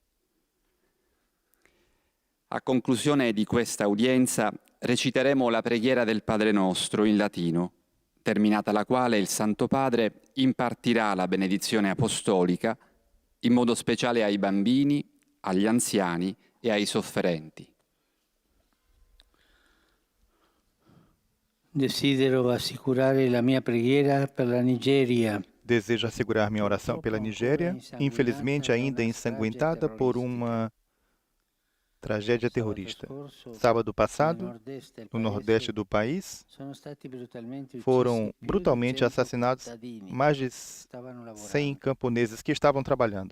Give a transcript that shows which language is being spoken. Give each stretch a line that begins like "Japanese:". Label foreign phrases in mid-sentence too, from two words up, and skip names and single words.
Italian: A conclusione di questa udienza reciteremo la preghiera del Padre Nostro in latino, terminata la quale il Santo Padre impartirà la benedizione apostolica, in modo speciale ai bambini, agli anziani e ai sofferenti. Desidero assicurare la mia preghiera per la Nigeria.
Portuguese: Desejo assegurar minha oração pela Nigéria, infelizmente ainda ensanguentada por uma tragédia terrorista. Sábado passado, no nordeste do país, foram brutalmente assassinados mais de 100 camponeses que estavam trabalhando.